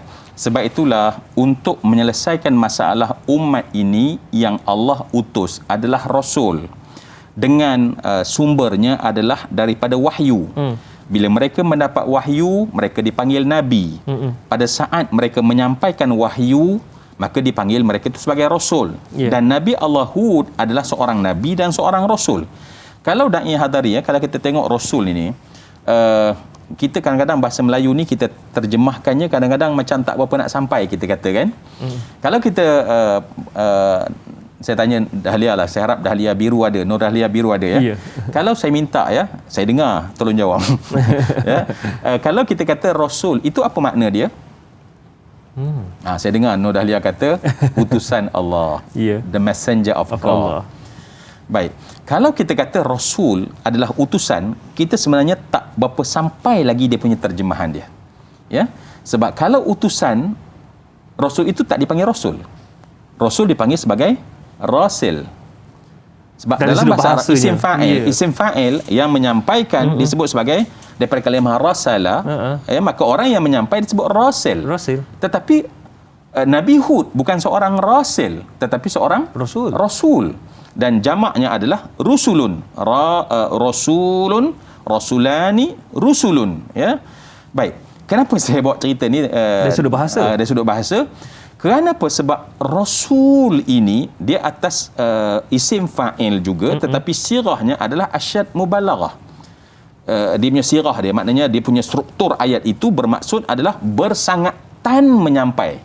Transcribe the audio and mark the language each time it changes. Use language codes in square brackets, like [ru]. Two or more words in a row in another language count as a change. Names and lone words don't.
[ms] Sebab itulah untuk menyelesaikan masalah umat ini yang Allah utus adalah Rasul, dengan sumbernya adalah daripada wahyu. Bila mereka mendapat wahyu, mereka dipanggil Nabi. Pada saat mereka menyampaikan wahyu, maka dipanggil mereka itu sebagai Rasul. Dan Nabi Allah Hud adalah seorang Nabi dan seorang Rasul. Kalau Da'i Hadari, ya, kalau kita tengok Rasul ini, kita kadang-kadang bahasa Melayu ni kita terjemahkannya kadang-kadang macam tak berapa nak sampai, kita kata kan. Kalau kita saya tanya Dahlia lah, saya harap Dahlia Biru ada, Nur Dahlia Biru ada, ya. Kalau saya minta, ya, saya dengar, tolong jawab. Ya. Kalau kita kata Rasul, itu apa makna dia? Saya dengar Nur Dahlia kata utusan Allah. Ya. [en] The messenger of God. [ms] Allah. Baik. Kalau kita kata Rasul adalah utusan, kita sebenarnya tak berapa sampai lagi dia punya terjemahan dia. Ya. Sebab kalau utusan, Rasul itu tak dipanggil Rasul. Rasul dipanggil sebagai Rasil. Sebab dalam bahasa Arab, [ar] isim fa'il [ms] yang menyampaikan disebut sebagai daripada kalimah rasala, maka orang yang menyampai disebut Rasil. Tetapi Nabi Hud bukan seorang Rasil, tetapi seorang Rasul. Dan jamaknya adalah rusulun. [ar] Rasulun, rasulani, rusulun. [ms] Ya. Baik. Kenapa saya bawa cerita ni dari sudut bahasa? Kenapa? Sebab Rasul ini dia atas [ar] isim fa'il [ms] juga, tetapi sirahnya adalah [ar] asyad mubalaghah. [ms] Dia punya sirah dia, maknanya dia punya struktur ayat itu bermaksud adalah bersangatan menyampai.